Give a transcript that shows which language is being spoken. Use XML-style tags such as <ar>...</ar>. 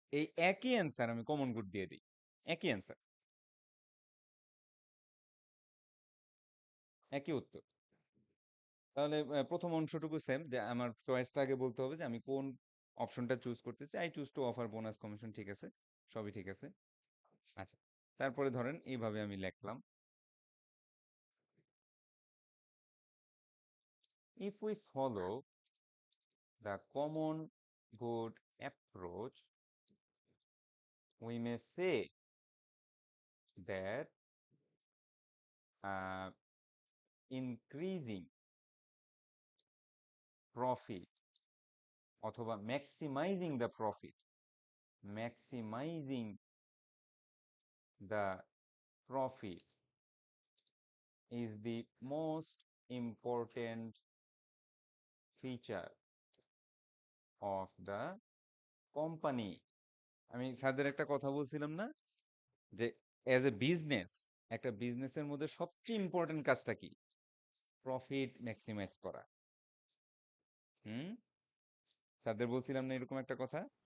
<bn>এই একই অ্যান্সার আমি কমন গুড দিয়ে দিই। একই অ্যান্সার, একই উত্তর। তাহলে প্রথম অংশটুকু সেম, যে আমার চয়েসটা আগে বলতে হবে যে আমি কোন অপশনটা চুজ করতেছি।</bn> <en>I choose to offer bonus commission,</en> <bn>ঠিক আছে, সবই ঠিক আছে। আচ্ছা, তারপরে ধরেন এইভাবে আমি লিখলাম,</bn> <en>if we follow the common good approach, we may say that uh, increasing profit অথবা maximizing the profit, maximizing the profit is the most important feature of the company.</en> <bn>আমি স্যারদের একটা কথা বলছিলাম না যে</bn> <en>as a business,</en> <bn>একটা বিজনেসের মধ্যে সবচেয়ে ইম্পর্টেন্ট কাজটা কি? প্রফিট ম্যাক্সিমাইজ করা। হুম, স্যারদের বলছিলাম না এরকম একটা কথা?</bn>